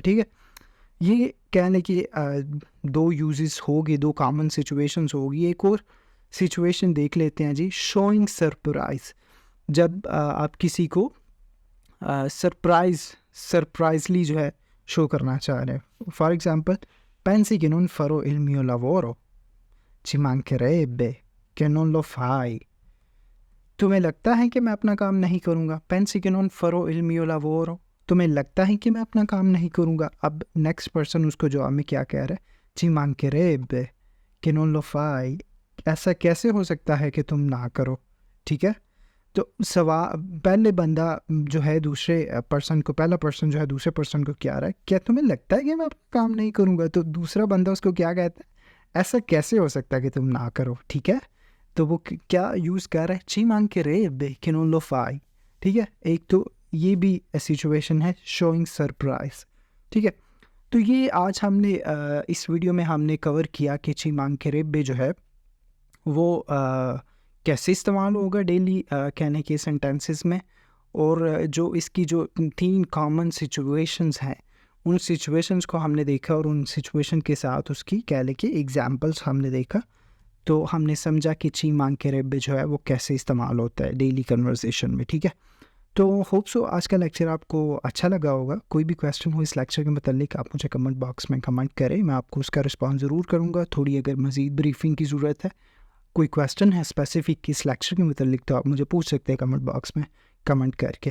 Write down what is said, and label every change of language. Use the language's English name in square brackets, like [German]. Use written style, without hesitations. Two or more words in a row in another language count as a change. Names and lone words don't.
[Urdu] ٹھیک ہے، یہ کہنے کی دو یوزز ہوگی، دو [English] common situations [Urdu] ہوگی. ایک اور سچویشن دیکھ لیتے ہیں جی, [English] showing surprise, [Urdu] جب آپ کسی کو سرپرائزلی جو ہے شو کرنا چاہ رہے ہیں. [English] for example [Italian] pensi che non farò il mio lavoro, ci mancherebbe che non lo fai. [Urdu] تمہیں لگتا ہے کہ میں اپنا کام نہیں کروں گا. [Italian] pensi che non farò il mio lavoro, [Urdu] تمہیں لگتا ہے کہ میں اپنا کام نہیں کروں گا. اب نیکسٹ پرسن اس کو جواب میں کیا کہہ رہا ہے؟ [Italian] ci mancherebbe che non lo fai. [Urdu] ایسا کیسے ہو سکتا ہے کہ تم نہ کرو؟ ٹھیک ہے. تو پہلے بندہ جو ہے دوسرے پرسن کو، پہلا پرسن جو ہے دوسرے پرسن کو کیا رہا ہے، کیا تمہیں لگتا ہے کہ میں اپنا کام نہیں کروں گا؟ تو دوسرا بندہ اس کو کیا کہتا ہے؟ ایسا کیسے ہو سکتا ہے کہ تم نہ کرو؟ ٹھیک ہے. تو وہ کیا یوز کر رہا ہے؟ [Italian] ci mancherebbe che non lo fai. [Urdu] ٹھیک ہے. ایک تو یہ بھی سچویشن ہے [English] showing surprise. [Urdu] ٹھیک ہے. تو یہ آج ہم نے اس ویڈیو میں ہم نے کور کیا کہ [Italian] ci mancherebbe [Urdu] جو ہے وہ کیسے استعمال ہوگا ڈیلی کہنے کے سینٹینسز میں، اور جو اس کی جو 3 [English] common situations [Urdu] ہیں ان سچویشنز کو ہم نے دیکھا، اور ان سچویشن کے ساتھ اس کی کہہ لیں کہ ایگزامپلس ہم نے دیکھا. تو ہم نے سمجھا کہ [Italian] ci mancherebbe [Urdu] جو ہے وہ کیسے استعمال ہوتا ہے [English] daily conversation [Urdu] میں. ٹھیک ہے. تو [English] hope so [Urdu] آج کا لیکچر آپ کو اچھا لگا ہوگا. کوئی بھی کویسچن ہو اس لیکچر کے متعلق آپ مجھے [English] comment box [Urdu] میں کمنٹ کریں، میں آپ کو اس کا رسپانس ضرور کروں گا. تھوڑی اگر مزید بریفنگ کی ضرورت ہے، کوئی کویسچن ہے اسپیسیفک اس لیکچر کے متعلق، تو آپ مجھے پوچھ سکتے ہیں [English] comment box [Urdu] میں کمنٹ کر کے.